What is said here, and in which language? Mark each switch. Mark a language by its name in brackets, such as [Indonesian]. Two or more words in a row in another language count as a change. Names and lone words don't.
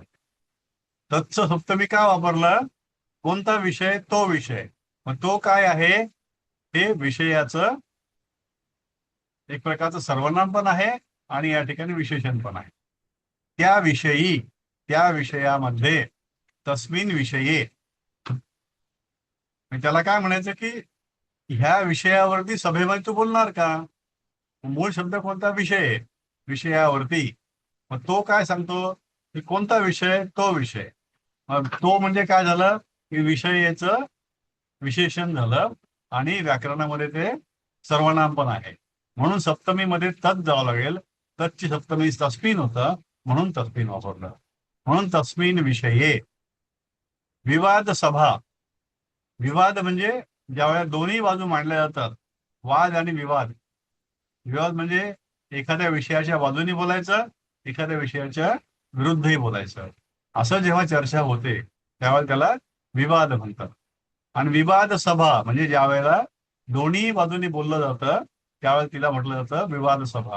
[Marathi] तत्स सप्तमी का वापरलं? कोणता विषय? तो विषय. मग तो काय आहे? हे विषयाचं एक प्रकारचं सर्वनाम पण आहे आणि या ठिकाणी विशेषण पण आहे. त्याविषयी, त्या विषयामध्ये, [Sanskrit] तस्मिन विषये. [Marathi] त्याला काय म्हणायचं की ह्या विषयावरती सभेमध्ये तू बोलणार का? मूळ शब्द कोणता? विषय. विषयावरती. मग तो काय सांगतो की कोणता विषय? तो विषय. मग तो म्हणजे काय झालं की विषयाचं विशेषण झालं आणि व्याकरणामध्ये ते सर्वनाम पण आहे, म्हणून सप्तमीमध्ये तत् जावं लागेल. तत्ची सप्तमी तस्मिन होतं, म्हणून तस्मिन वापरलं. म्हणून [Sanskrit] तस्मिन विषये. [Marathi] विवाद सभा. विवाद म्हणजे ज्यावेळेला दोन्ही बाजू मांडल्या जातात, वाद आणि विवाद. विवाद म्हणजे एखाद्या विषयाच्या बाजूनी बोलायचं, एखाद्या विषयाच्या विरुद्धही बोलायचं. असं जेव्हा चर्चा होते त्यावेळेला त्याला विवाद म्हणतात. आणि विवाद सभा म्हणजे ज्या वेळेला दोन्ही बाजूनी बोललं जातं त्यावेळेला तिला म्हटलं जातं विवाद सभा.